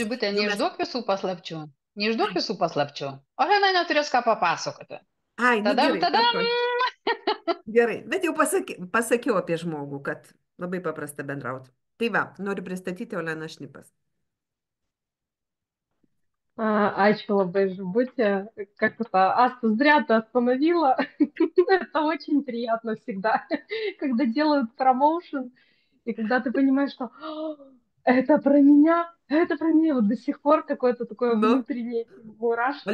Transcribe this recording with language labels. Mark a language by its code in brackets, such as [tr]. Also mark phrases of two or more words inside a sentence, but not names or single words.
[lt] Žibutė, neišduok visų paslapčių. Neišduok visų paslapčių. Olena neturės ką papasakoti. Ai, nu Tadam, gerai, tadam. gerai, bet jau pasakiau apie žmogų, kad labai paprasta bendrauti. Tai va, noriu pristatyti Oleną Šnipas. Ачка labai, [ru] Жибутя. Как это, Аста, зря ты остановила. Это очень приятно всегда, когда делают промоушен, и когда ты понимаешь, что это про меня, вот до сих пор какое-то такое внутреннее мурашки.